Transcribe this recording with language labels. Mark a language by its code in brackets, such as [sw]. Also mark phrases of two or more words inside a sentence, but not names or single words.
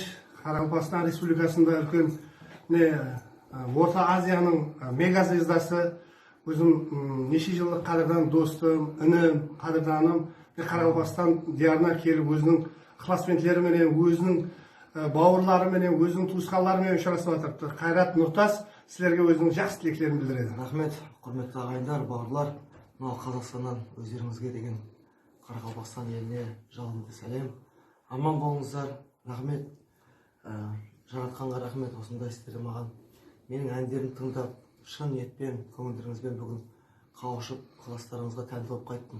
[uz] Qoraqalpog'iston Respublikasida ulkan O'rta Osiyoning mega zvezdasi, o'zim necha yillik qadrdon do'stim, inim, qadrdonim Qoraqalpog'iston diyoridan kelib o'zining ixlosmandlari bilan, o'zining bovurlari bilan, o'zining tuqqanlari bilan uchrashib o'tiribdi. Qayrat Nurtas sizlarga o'zining yaxshi tilaklarini bildiradi. [kk] Rahmet, hurmatli ag'ayinlar, bog'lar. Қазақстаннан өздеріңізге деген Қарақалпақстан еліне жалынды сәлем. Аман болыңыздар. Рахмет. Жаратқанға рахмет, осындай істері маған. Менің әндерімді тыңдап, шын ниетпен, көңілдеріңізбен бүгін қауышып, ықыластарыңызға тәнті болып қайттым.